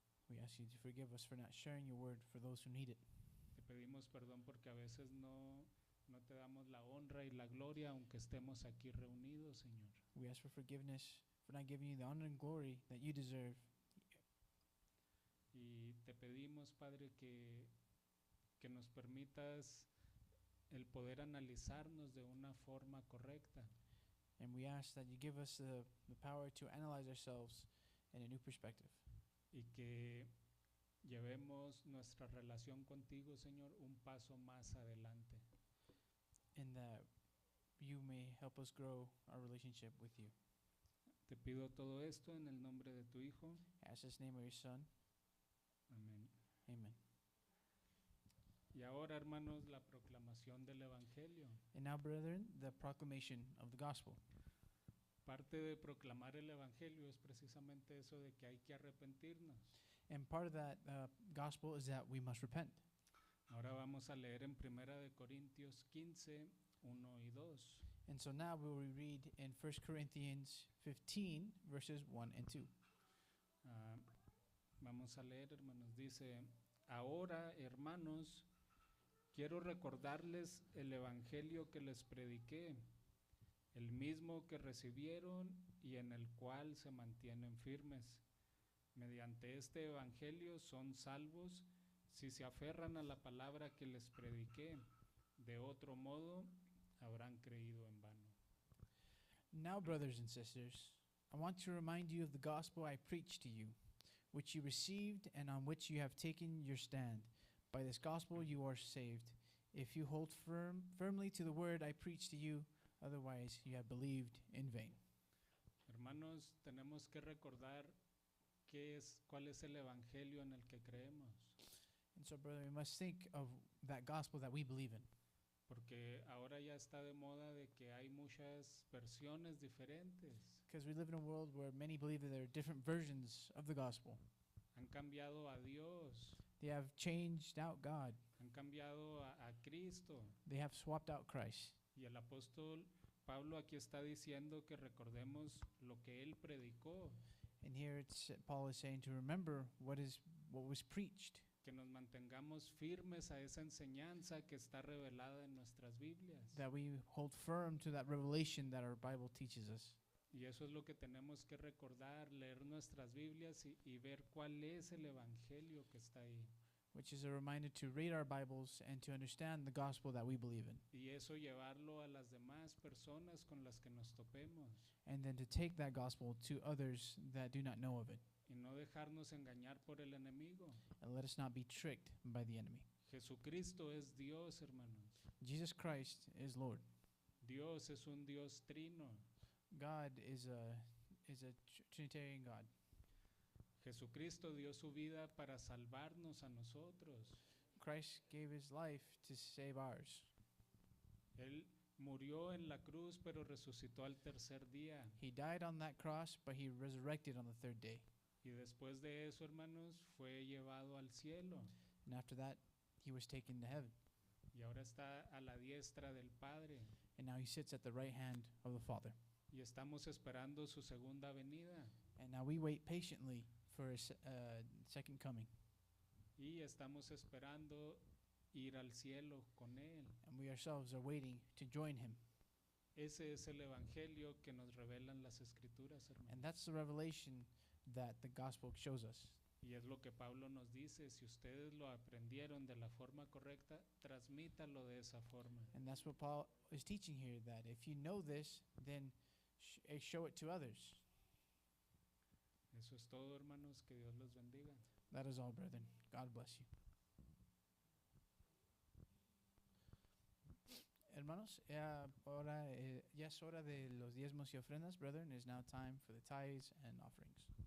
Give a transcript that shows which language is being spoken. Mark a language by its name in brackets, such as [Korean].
[English] We ask you to forgive us for not sharing your word for those who need it. [Spanish] Te pedimos perdón porque a veces no te damos la honra y la gloria aunque estemos aquí reunidos, Señor. [English] We ask for forgiveness for not giving you the honor and glory that you deserve. [Spanish] Y te pedimos, Padre, que nos permitas el poder analizarnos de una forma correcta. [English] And we ask that you give us the power to analyze ourselves in a new perspective. [Spanish] Y que llevemos nuestra relación contigo, Señor, un paso más adelante. [English] And that you may help us grow our relationship with you. [Spanish] Te pido todo esto en el nombre de tu Hijo. [English] Ask this name of your Son. [Spanish] Amén. [English] Amen. [Spanish] Y ahora, hermanos, la proclamación del Evangelio. [English] And now, brethren, the proclamation of the gospel. [Spanish] Parte de proclamar el Evangelio es precisamente eso de que hay que arrepentirnos. [English] And part of that gospel is that we must repent. [Spanish] Ahora vamos a leer en 1 de Corintios 15, 1 y 2. [English] And so now we will read in 1 Corinthians 15, verses 1 and 2. [Spanish] Vamos a leer, hermanos. Dice, ahora, hermanos, quiero recordarles el Evangelio que les prediqué, el mismo que recibieron y en el cual se mantienen firmes. Mediante este evangelio son salvos si se aferran a la palabra que les prediqué. De otro modo, habrán creído en vano. [English] Now, brothers and sisters, I want to remind you of the gospel I preached to you, which you received and on which you have taken your stand. By this gospel you are saved, if you hold firmly to the word I preached to you, otherwise you have believed in vain. [Spanish] Hermanos, tenemos que recordar cuál es el evangelio en el que creemos, [English] And so, brother, we must think of that gospel that we believe in. [Spanish] porque ahora ya está de moda de que hay muchas versiones diferentes. [English] Because we live in a world where many believe that there are different versions of the gospel. [Spanish] Han cambiado a Dios, [English] They have changed out God. [Spanish] han cambiado a Cristo. [English] They have swapped out Christ. [Spanish] Y el apóstol Pablo aquí está diciendo que recordemos lo que él predicó, [English] And here Paul is saying to remember what was preached, [Spanish] que nos mantengamos firmes a esa enseñanza que está revelada en nuestras Biblias. [English] that we hold firm to that revelation that our Bible teaches us. [Spanish] Y eso es lo que tenemos que recordar, leer nuestras Biblias y ver cuál es el evangelio que está ahí. [English] Which is a reminder to read our Bibles and to understand the gospel that we believe in. [Spanish] Y eso llevarlo a las demás personas con las que nos topemos. [English] And then to take that gospel to others that do not know of it. [Spanish] Y no dejarnos engañar por el enemigo. [English] And let us not be tricked by the enemy. [Spanish] Jesucristo es Dios, hermanos. [English] Jesus Christ is Lord. [Spanish] Dios es un Dios trino. [English] God is a Trinitarian God. [Spanish] Jesucristo dio su vida para salvarnos a nosotros. [English] Christ gave his life to save ours. [Spanish] Él murió en la cruz, pero resucitó al tercer día. [English] He died on that cross, but he resurrected on the third day. [Spanish] Y después de eso, hermanos, fue llevado al cielo. [English] And after that, he was taken to heaven. [Spanish] Y ahora está a la diestra del Padre. [English] And now he sits at the right hand of the Father. [Spanish] Y estamos esperando su segunda venida. [English] And now we wait patiently for his second coming. [Spanish] Y estamos esperando ir al cielo con Él. [English] And we ourselves are waiting to join him. [Spanish] Ese es el evangelio que nos revelan las Escrituras, hermanos. [English] And that's the revelation that the gospel shows us. [Spanish] Y es lo que Pablo nos dice, si ustedes lo aprendieron de la forma correcta, transmítalo de esa forma. [English] And that's what Paul is teaching here, that if you know this, then show it to others. [Spanish] Eso es todo, hermanos, que Dios los bendiga. [English] That is all, brethren. God bless you. [Spanish] Hermanos, ahora ya es hora de los diezmos y ofrendas, brethren. [English] It is now time for the tithes and offerings.